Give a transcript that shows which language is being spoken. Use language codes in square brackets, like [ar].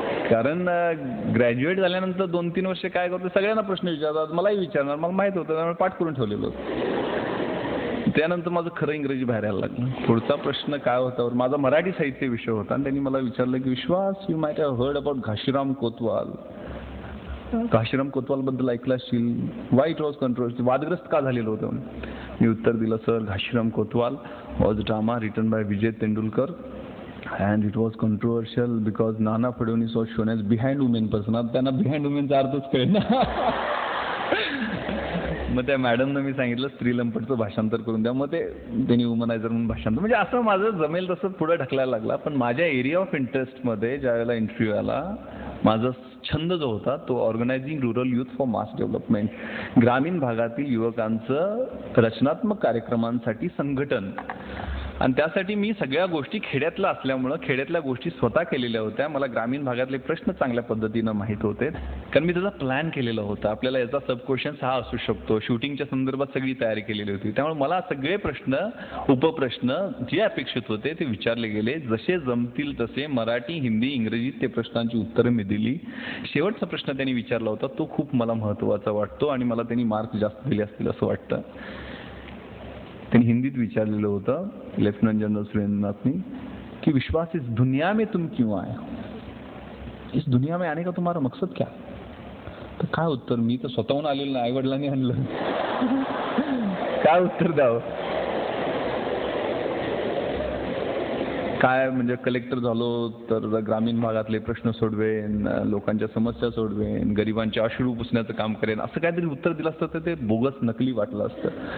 [mr] कारण ग्रॅज्युएट झाल्यानंतर 2-3 वर्ष काय करतो सगळ्यांना प्रश्न विचारतात, मलाही विचारणार, मला माहित होतं त्यामुळे पाठ करून ठेवलेलं होतं. त्यानंतर माझं खरं इंग्रजी बाहेर यायला लागलं. पुढचा प्रश्न काय होता, माझा मराठी साहित्य विषय होता आणि त्यांनी मला विचारलं की विश्वास [en] you might have heard about [mr] Ghashiram Kotwal. Ghashiram Kotwal बद्दल ऐकलं असशील, [en] why it was controversy, [mr] वादग्रस्त का झालेलं होतं. मी उत्तर दिलं sir [en] Ghashiram Kotwal was drama written by Vijay Tendulkar and it was controversial because Nana Fadnis was shown as behind women person. [mr] आता त्यांना behind women चा अर्थच कळेल ना. मग त्या मॅडमनं मी सांगितलं स्त्रीलंपटचं भाषांतर करून द्या. मग ते त्यांनी वुमनायझर म्हणून भाषांतर, म्हणजे असं माझं जमेल तसं पुढे ढकलायला लागला. पण माझ्या एरिया ऑफ इंटरेस्टमध्ये ज्या वेळेला इंटरव्ह्यू आला, माझा छंद जो होता तो [en] organising rural youth for mass development, [mr] ग्रामीण भागातील युवकांचं रचनात्मक कार्यक्रमांसाठी संघटन. आणि त्यासाठी मी सगळ्या गोष्टी खेड्यातल्या असल्यामुळं खेड्यातल्या गोष्टी स्वतः केलेल्या होत्या. मला ग्रामीण भागातले प्रश्न चांगल्या पद्धतीनं माहीत होते कारण मी त्याचा प्लॅन केलेला होता. आपल्याला याचा सब क्वेश्चन्स हा असू शकतो, शूटिंगच्या संदर्भात सगळी तयारी केलेली होती. त्यामुळे मला सगळे प्रश्न उपप्रश्न जे अपेक्षित होते ते विचारले गेले. जसे जमतील तसे मराठी, हिंदी, इंग्रजीत ते प्रश्नांची उत्तरं मी दिली. शेवटचा प्रश्न त्यांनी विचारला होता तो खूप मला महत्त्वाचा वाटतो आणि मला त्यांनी मार्क्स जास्त दिले असतील असं वाटतं. त्यांनी हिंदीत विचारलेलं होतं लेफ्टनंट जनरल सुरेंद्रनाथनी [hi] कि विश्वास इस दुनिया में तुम क्यों आए, इस दुनिया में आने का तुम्हारा मकसद क्या. [mr] तर काय उत्तर, मी तर स्वतःहून आलेलं नाही, आई वडिलांनी आणलं. काय उत्तर द्यावं. काय म्हणजे कलेक्टर झालो तर ग्रामीण भागातले प्रश्न सोडवेन, लोकांच्या समस्या सोडवेन, गरिबांचे अश्रू पुसण्याचं काम करेन, असं काहीतरी उत्तर दिलं असतं तर ते बोगस नकली वाटलं असतं.